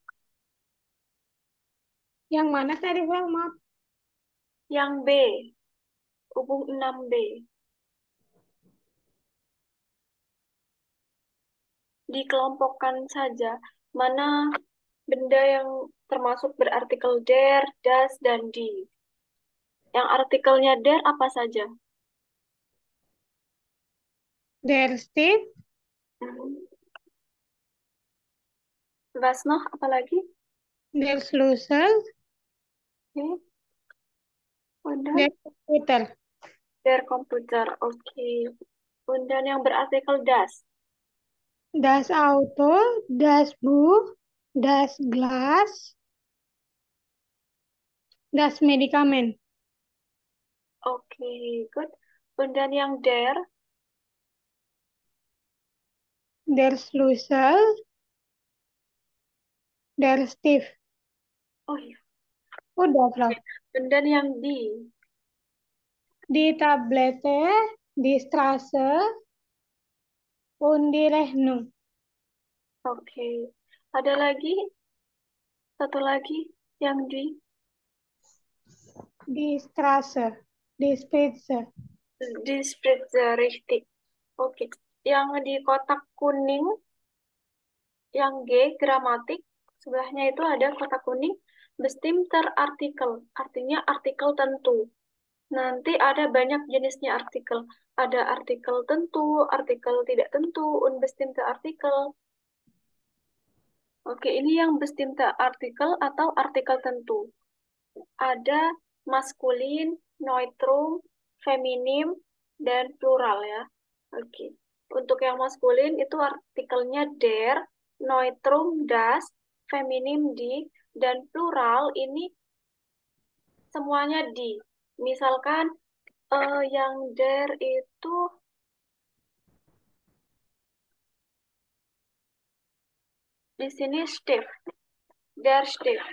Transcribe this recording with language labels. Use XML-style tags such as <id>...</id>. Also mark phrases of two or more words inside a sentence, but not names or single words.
<id>Yang mana tadi, Frau? Maaf. Yang B, hubung 6B. Dikelompokkan saja mana benda yang termasuk berartikel</id> <de>der, das,</de> <id>dan die. Yang artikelnya der apa saja?</id> <de>Der Stief, Hmm. Was noch? Apalagi? der Schlüssel,</de> <id>Oke. Kemudian</id> <de>der Computer. der komputer.</de> <id>Oke. Kemudian yang berartikel das.</id> <de>Das Auto, das Buch, das Glas, das Medikament.</de> <id>Oke, good. Kemudian yang der.</id> <de>Der Schlüssel, der Stief.</de> <id>Oh iya. Udah, Frau. Kemudian yang di.</id> <de>Die Tablette, die Straße, und die Rechnung.</de> <id>Oke. Ada lagi? Satu lagi yang di.</id> <de>Die Straße, die Spitze. Di Spritzer, richtig.</de> <id>Oke. Yang di kotak kuning, yang G, gramatik. Sebelahnya itu ada kotak kuning,</id> <de>bestimmter Artikel.</de> <id>Artinya artikel tentu. Nanti ada banyak jenisnya artikel. Ada artikel tentu, artikel tidak tentu,</id> <de>unbestimmte Artikel.</de> <id>Oke, ini yang</id> <de>bestimmte Artikel</de> <id>atau artikel tentu. Ada maskulin, neutrum, feminim, dan plural ya. Oke. Untuk yang maskulin itu artikelnya der, neutrum das, feminim die, dan plural ini semuanya di. Misalkan yang der itu di sini Stift,</id> <de>der Stift.</de>